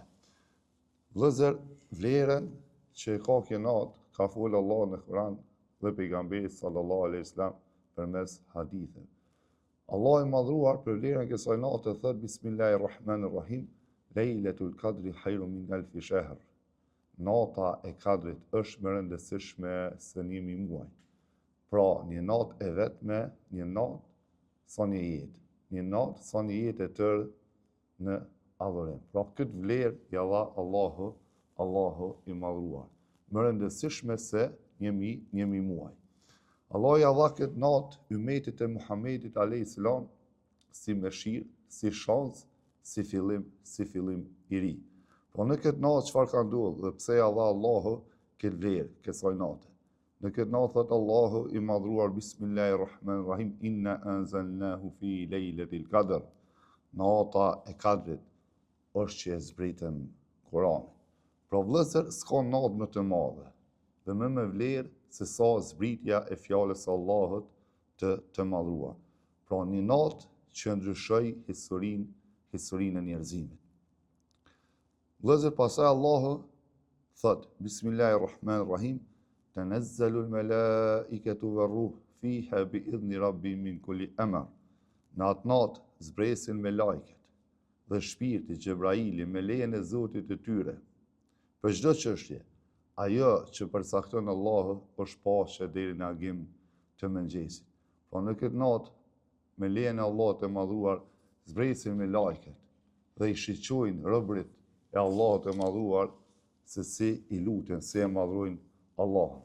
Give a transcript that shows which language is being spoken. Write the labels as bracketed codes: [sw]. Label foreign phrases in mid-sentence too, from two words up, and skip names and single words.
[sq] Vëllezër, vlerën që ka kjo natë ka folë Allah në Kur'an dhe pejgamberi [ar] صلى الله عليه وسلم [sq] përmes haditheve. Allah i madhruar për vlerën e kësaj nate thot [ar] بسم الله الرحمن الرحيم ليلة القدر خير من ألف شهر. [sq] Nata e Kadrit është më rëndësishme se 1000 muaj. Pra, një natë e vetme, një natë sa një jetë. Një natë sa një jetë e tërë në adhurim. Pra, këtë vlerë ja dha Allahu i madhruar. Më rëndësishme se 1000 muaj. Allah ja dha këtë natë ummetit e Muhammedit [ar] عليه السلام [sq] si mëshirë, si shans, si fillim i ri. Po në këtë natë çfarë ka ndodhur dhe pse ja dha Allahu këtë vlerë kësaj nate? Në këtë natë thot Allahu i madhruar [ar] بسم الله الرحمن الرحيم إنا أنزلناه في ليلة القدر. [sq] Nata e Kadrit është që e zbritëm Kur'anin. Pra vëllezër, s'ka natë më të madhe dhe më me vlerë se sa zbritja e fjalës së Allahut të madhruar. Pra një natë që ndryshoi historinë e njerëzimit. Vëllezër, pastaj Allahu thot [ar] بسم الله الرحمن الرحيم تنزل الملائكة والروح فيها بإذن ربهم من كل أمر. [sq] Në atë natë zbresin me lajket dhe shpirti Xhebraili me lejen e Zotit të tyre. Për çdo çështje, ajo që përcakton Allahu është paqe deri në agim të mëngjesit. Po në këtë natë, me lejen e Allahut të madhruar, zbresin me lajket dhe i shiqojnë robërit e Allahut të madhruar se si i luten, se e madhrojnë Allahun.